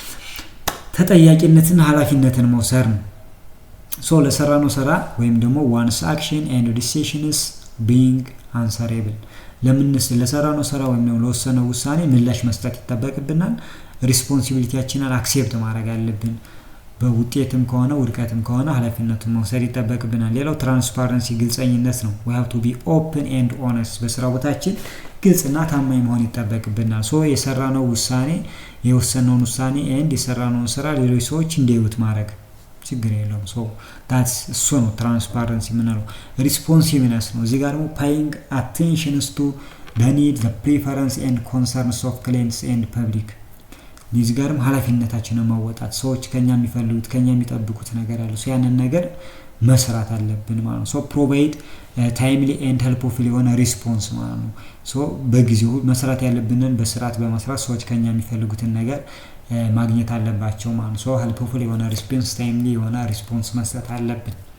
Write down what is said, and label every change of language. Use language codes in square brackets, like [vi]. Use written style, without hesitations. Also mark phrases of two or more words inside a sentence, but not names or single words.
[am] ተጠያቂነትና ኃላፊነትን መውሰድ ነው። ሶ ለሰራነው ስራ ወይም ደግሞ [en] ones action and decisions being answerable [am] ለሰራነው ስራ ወይም ደግሞ ለወሰነው ውሳኔ ምላሽ መስጠት ይጠበቅብናል። ሪስፖንሲቢሊቲያችንን አክሴፕት ማድረግ አለብን። በውጤትም ከሆነ ውድቀትም ከሆነ ኃላፊነቱን መውሰድ ይጠበቅብናል። ሌላው ትራንስፓረንሲ ግልጸኝነት ነው። [en] we have to be open and honest [am] በስራ ቦታችን ግልጽና ታማኝ መሆን ይጠበቅብናል። ሶ የወሰነውን ውሳኔ and የሰራነውን ስራ ሌሎች ሰዎች እንዲያዩት ማድረግ ችግር የለውም። [en] so that's [am] እሱ ነው ትራንስፓረንሲ የምንለው። ሪስፖንሲቭነስ ነው። እዚህ ጋር ደግሞ [en] paying attention to the need, the preference and concerns of clients and public [am] እዚህ ጋርም ኃላፊነታችንን መወጣት ሰዎች ከኛ የሚፈልጉት ከኛ የሚጠብቁት ነገር አለ። ሶ ያንን ነገር መስራት አለብን ማለት ነው። ሶ [en] provide timely and helpful [am] የሆነ ሪስፖንስ ማለት ነው። ሶ በጊዜው መስራት ያለብንን በስርዓት በመስራት ሰዎች ከኛ የሚፈልጉትን ነገር ማግኘት አለባቸው ማለት ነው። ሶ ሄልፕፉል የሆነ ሪስፖንስ ታይምሊ የሆነ ሪስፖንስ መስጠት አለብን።